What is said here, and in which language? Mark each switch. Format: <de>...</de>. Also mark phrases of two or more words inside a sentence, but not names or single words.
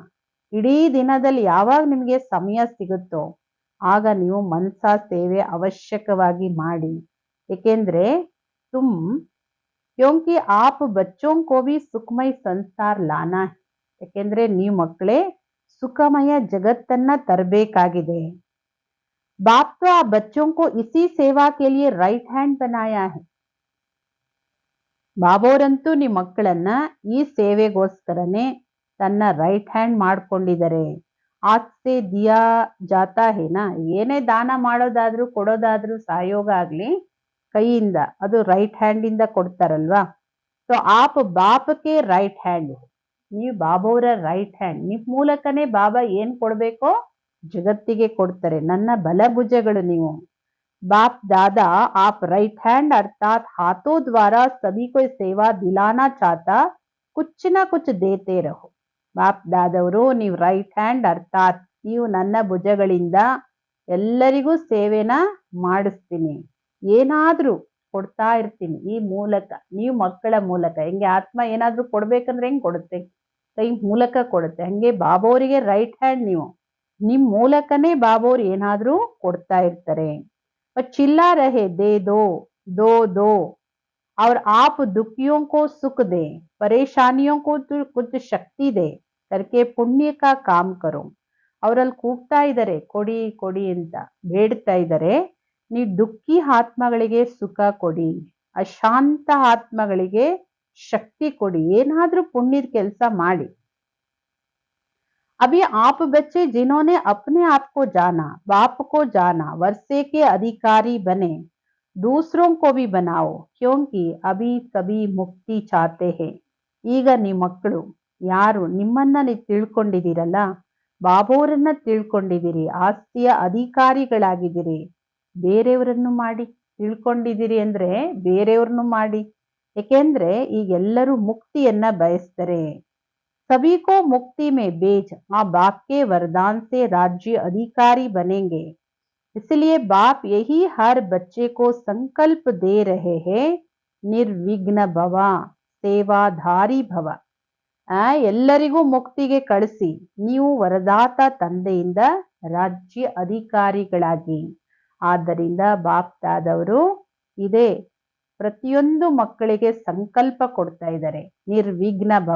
<kn>ಇಡೀ ದಿನದಲ್ಲಿ ಯಾವಾಗ ನಿಮಗೆ ಸಮಯ ಸಿಗುತ್ತೋ ಆಗ ನೀವು ಮನ್ಸಾ ಸೇವೆ ಅವಶ್ಯಕವಾಗಿ ಮಾಡಿ.</kn> <hi>ಏಕೆಂದ್ರೆ तुम क्योंकि आप बच्चों को भी सुखमय संसार लाना.</hi> <kn>ಯಾಕೆಂದ್ರೆ ನೀವು ಮಕ್ಕಳೇ ಸುಖಮಯ ಜಗತ್ತನ್ನ ತರಬೇಕಾಗಿದೆ.</kn> <hi>बाप तो आप बच्चों को इसी सेवा के लिए</hi> <en>right hand</en> <hi>बनाया है.</hi> <kn>ಬಾಬೋರಂತೂ ನಿಮ್ಮ ಮಕ್ಕಳನ್ನ ಈ ಸೇವೆಗೋಸ್ಕರನೇ ತನ್ನ</kn> <en>right hand</en> <kn>ಮಾಡ್ಕೊಂಡಿದ್ದಾರೆ.</kn> <hi>ऐसे दिया जाता है ना,</hi> <kn>ಏನೇ ದಾನ ಮಾಡೋದಾದ್ರೂ ಕೊಡೋದಾದ್ರೂ ಸಹಯೋಗ ಆಗ್ಲಿ ಕೈಯಿಂದ ಅದು</kn> <en>right hand</en> <kn>ಇಂದ ಕೊಡ್ತಾರಲ್ವಾ. ಸೊ ಆಪ್ ಬಾಪಕ್ಕೆ</kn> <en>right hand,</en> <kn>ನೀವು ಬಾಬೋರ</kn> <en>right hand.</en> <kn>ನಿಮ್ ಮೂಲಕನೇ ಬಾಬಾ ಏನ್ ಕೊಡ್ಬೇಕೋ ಜಗತ್ತಿಗೆ ಕೊಡ್ತಾರೆ. ನನ್ನ ಬಲಭುಜಗಳು ನೀವು.</kn> <hi>बाप दादा आप</hi> <en>right hand</en> <hi>अर्थात हाथों द्वारा सभी को सेवा दिलाना चाहता कुछ ना कुछ देते रहो.</hi> <kn>ಬಾಪ್ ದಾದವರು ನೀವು</kn> <en>right hand</en> <kn>ಅರ್ಥಾತ್ ನೀವು ನನ್ನ ಭುಜಗಳಿಂದ ಎಲ್ಲರಿಗೂ ಸೇವೆನ ಮಾಡಿಸ್ತೀನಿ, ಏನಾದ್ರೂ ಕೊಡ್ತಾ ಇರ್ತೀನಿ ಈ ಮೂಲಕ. ನೀವು ಮಕ್ಕಳ ಮೂಲಕ ಹೆಂಗೆ ಆತ್ಮ ಏನಾದ್ರೂ ಕೊಡ್ಬೇಕಂದ್ರೆ ಹೆಂಗ್ ಕೊಡುತ್ತೆ, ಕೈ ಮೂಲಕ ಕೊಡುತ್ತೆ. ಹಂಗೆ ಬಾಬೋರಿಗೆ</kn> <en>right hand</en> <kn>ನೀವು. ನಿಮ್ ಮೂಲಕನೇ ಬಾಬೋರು ಏನಾದ್ರೂ ಕೊಡ್ತಾ ಇರ್ತಾರೆ.</kn> <hi>चिल्ला रहे दे दो दो दो, और आप दुखियों को सुख दे, परेशानियों को तो कुछ शक्ति दे करके पुण्य का काम करो.</hi> <kn>ಅವರಲ್ಲಿ ಕೂಗ್ತಾ ಇದ್ದಾರೆ ಕೊಡಿ ಕೊಡಿ ಅಂತ ಬೇಡ್ತಾ ಇದ್ದಾರೆ. ನೀವು ದುಃಖಿ ಆತ್ಮಗಳಿಗೆ ಸುಖ ಕೊಡಿ, ಅಶಾಂತ ಆತ್ಮಗಳಿಗೆ ಶಕ್ತಿ ಕೊಡಿ, ಏನಾದ್ರೂ ಪುಣ್ಯದ ಕೆಲಸ ಮಾಡಿ.</kn> <hi>अभी आप बच्चे जिन्होंने अपने आप को जाना, बाप को जाना, वर्षे के अधिकारी बने, दूसरों को भी बनाओ, क्योंकि अभी सभी मुक्ति चाहते हैं.</hi> <kn>ಈಗ ನಿಮ್ಮ ಮಕ್ಕಳು ಯಾರು ನಿಮ್ಮನ್ನ ನೀವು ತಿಳ್ಕೊಂಡಿದ್ದೀರಲ್ಲ, ಬಾಬೋರನ್ನ ತಿಳ್ಕೊಂಡಿದ್ದೀರಿ, ಆಸ್ತಿಯ ಅಧಿಕಾರಿಗಳಾಗಿದ್ದೀರಿ, ಬೇರೆಯವರನ್ನು ಮಾಡಿ. ತಿಳ್ಕೊಂಡಿದ್ದೀರಿ ಅಂದ್ರೆ ಬೇರೆಯವ್ರನ್ನು ಮಾಡಿ. ಏಕೆಂದ್ರೆ ಈಗೆಲ್ಲರೂ ಮುಕ್ತಿಯನ್ನ ಬಯಸ್ತಾರೆ.</kn> <hi>सभी को मुक्ति में भेज माँ बाप के वरदान से राज्य अधिकारी बनेंगे। इसलिए बाप यही हर बच्चे को संकल्प दे रहे हैं, निर्विघ्न भव सेवाधारी भव.</hi> <kn>ಎಲ್ಲರಿಗೂ ಮುಕ್ತಿಗೆ ಕಳಿಸಿ ನೀವು ವರದಾತ ತಂದೆಯಿಂದ ರಾಜ್ಯ ಅಧಿಕಾರಿಗಳಾಗಿ. ಆದ್ದರಿಂದ ಬಾಪ್ದಾದವರು ಇದೇ ಪ್ರತಿಯೊಂದು ಮಕ್ಕಳಿಗೆ ಸಂಕಲ್ಪ ಕೊಡ್ತಾ ಇದ್ದಾರೆ, ನಿರ್ವಿಘ್ನ ಭವ.</kn>